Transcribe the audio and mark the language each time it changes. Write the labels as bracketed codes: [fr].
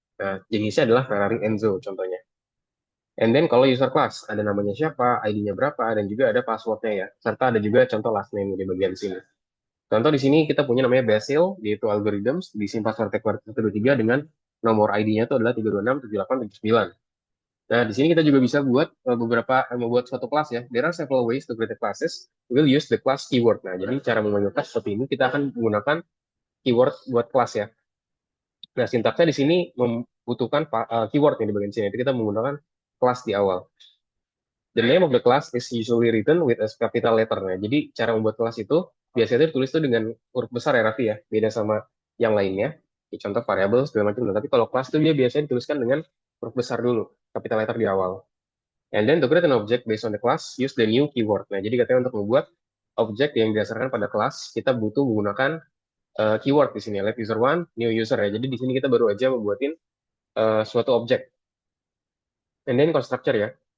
[id] Nah, jenisnya adalah Ferrari Enzo contohnya. And then kalau user class, ada namanya siapa, ID-nya berapa, dan juga ada passwordnya ya. Serta ada juga contoh last name di bagian sini. Contoh di sini kita punya namanya Basil, yaitu algorithms, disimpan sampai kuartal 123 dengan nomor ID-nya itu adalah 3267879. Nah, di sini kita juga bisa buat membuat suatu kelas ya. [en] There are several ways to create a classes. We'll use the class keyword. [id] Nah, jadi cara memanggil kelas seperti ini kita akan menggunakan keyword buat kelas ya. Nah, sintaksnya di sini membutuhkan keyword yang di bagian sini. Jadi kita menggunakan kelas di awal. [en] The name of the class is usually written with a capital letter. [id] Nah, jadi cara membuat kelas itu biasanya ditulis tuh dengan huruf besar ya, Raffi ya. Beda sama yang lainnya. Contoh variable segala macam. Nah, tapi kalau kelas itu dia biasanya dituliskan dengan huruf besar dulu, capital letter di awal. [en] And then to create an object based on the class, use the new keyword. [id] Nah, jadi katanya untuk membuat objek yang didasarkan pada kelas, kita butuh menggunakan keyword di sini. Let user one, new user ya. Jadi di sini kita baru aja membuatin suatu objek. And then constructor ya.